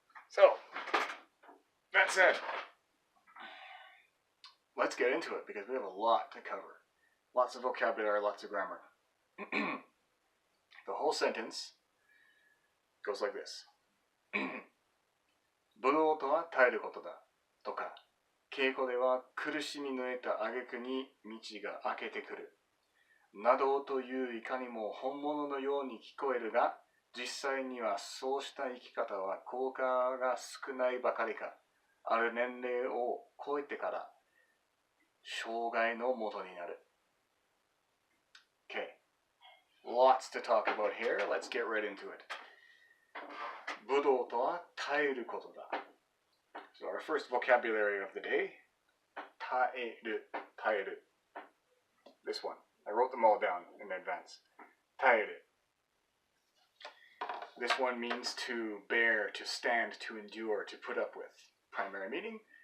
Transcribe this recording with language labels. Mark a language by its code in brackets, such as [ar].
[en] So, that said, let's get into it because we have a lot to cover. Lots of vocabulary, lots of grammar. The whole sentence goes like this. [ja] 武道とは耐えることだとか、稽古では苦しみ抜いた挙句に道が開けてくるなどといういかにも本物のように聞こえるが、実際にはそうした生き方は効果が少ないばかりか、ある年齢を超えてから障害のもとになる。 [en] Okay, lots to talk about here. Let's get right into it. [ja] 武道とは耐えることだ。 [en] So our first vocabulary of the day, 耐える, 耐える. This one. I wrote them all down in advance. [ja] 耐える. [en] This one means to bear, to stand, to endure, to put up with. Primary meaning.